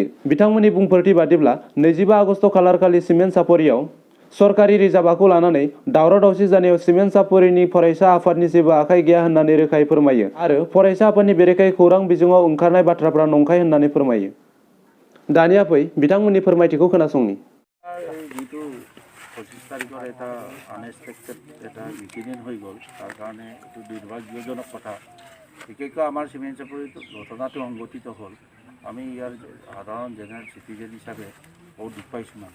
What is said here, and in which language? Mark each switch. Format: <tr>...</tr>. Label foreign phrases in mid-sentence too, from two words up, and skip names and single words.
<brx>बिथांमोननि बुंफोरथि बादिब्ला 25 आगस्ट खालारखालि सिमेन्ट सापरियाव सरकारि रिजार्भखौ लानानै दावराव दावसि जानायाव सिमेन्ट सापरिनि फरायसा आफादनि जेबो आखाइ गैया होननानै रोखायै फोरमायो आरो फरायसा आफादनि बेरेखायै खौरां बिजोङाव ओंखारनाय बाथ्राफोरा नंखाय होननानै फोरमायो। दानिया फै बिथांमोननि फोरमायथिखौ खोनासंनि।</brx> <as>যিটো 25 তাৰিখৰ এটা আনএক্সপেক্টেড এটা ইনচিডেণ্ট হৈ গ'ল, তাৰ কাৰণে এইটো দুৰ্ভাগ্যজনক কথা। বিশেষকৈ আমাৰ চিমেণ্ট চাপৰিত ঘটনাটো সংঘটিত হ'ল। আমি ইয়াৰ সাধাৰণ জেনেৰেল চিটিজেন হিচাপে বহুত দুখ পাইছোঁ মানে।</as>